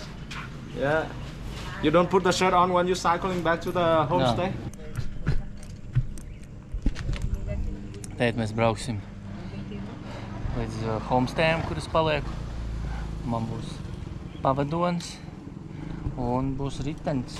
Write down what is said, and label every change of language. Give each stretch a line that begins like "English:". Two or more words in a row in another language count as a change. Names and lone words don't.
English: Yeah. You don't put the shirt on when you're cycling back to the homestay?
Latvian: Tēt mēs brauksim līdz homestayam, kuras palieku. Man būs pavadons un būs ritenis.